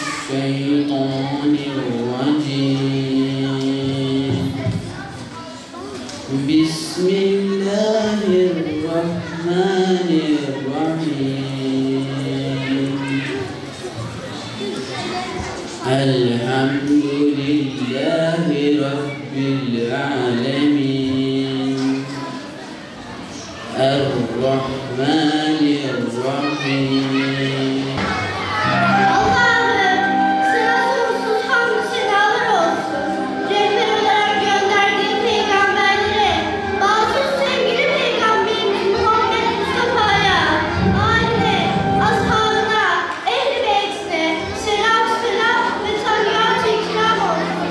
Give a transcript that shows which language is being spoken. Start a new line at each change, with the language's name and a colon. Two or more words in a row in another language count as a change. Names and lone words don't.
Arabic: الشيطان الرجيم بسم الله الرحمن الرحيم الحمد لله رب العالمين الرحمن الرحيم
Turkish: Allah'ım sana sonsuz hamdü senalar olsun. Rehber olarak gönderdiğin peygamberlere, bazı sevgili peygamberimiz Muhammed Mustafa'ya, aile, ashabına, ehl-i beytine selam ve tahiyyat-ı ikram olsun.